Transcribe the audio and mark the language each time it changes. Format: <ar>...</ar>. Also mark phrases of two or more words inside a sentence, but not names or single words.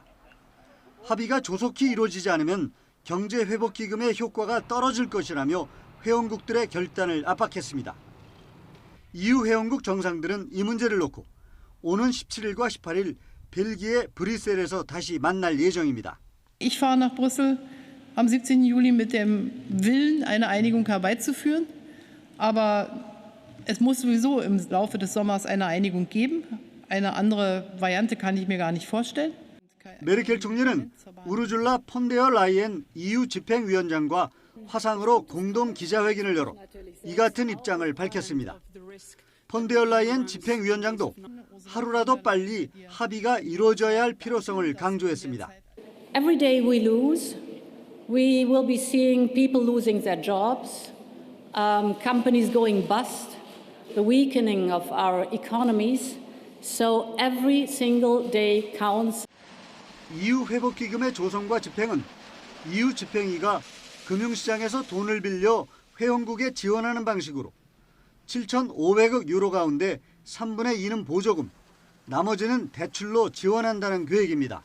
<ko>합의가 조속히 이루어지지 않으면 경제회복기금의 효과가 떨어질 것이라며 회원국들의 결단을 압박했습니다. EU 회원국 정상들은 이 문제를 놓고 오는 17일과 18일 벨기에 브뤼셀에서 다시 만날 예정입니다.</ko> <de>Ich fahre nach Brüssel am 17. Juli mit dem Willen, eine Einigung herbeizuführen. Aber es muss sowieso im Laufe des Sommers eine Einigung geben. Eine andere Variante kann ich mir gar nicht vorstellen.</de> <ko>메르켈 총리는 우르줄라 폰데어 라이엔 EU 집행위원장과 화상으로 공동 기자회견을 열어 이 같은 입장을 밝혔습니다. 폰데어 라이엔 집행위원장도 하루라도 빨리 합의가 이루어져야 할 필요성을 강조했습니다.</ko> <en>Every day we lose, we will be seeing people losing their jobs, companies going bust, the weakening of our economies. So every single day counts.</en> <ko>EU 회복기금의 조성과 집행은 EU 집행위가 금융시장에서 돈을 빌려 회원국에 지원하는 방식으로 7,500억 유로 가운데 3분의 2는 보조금, 나머지는 대출로 지원한다는 계획입니다.</ko>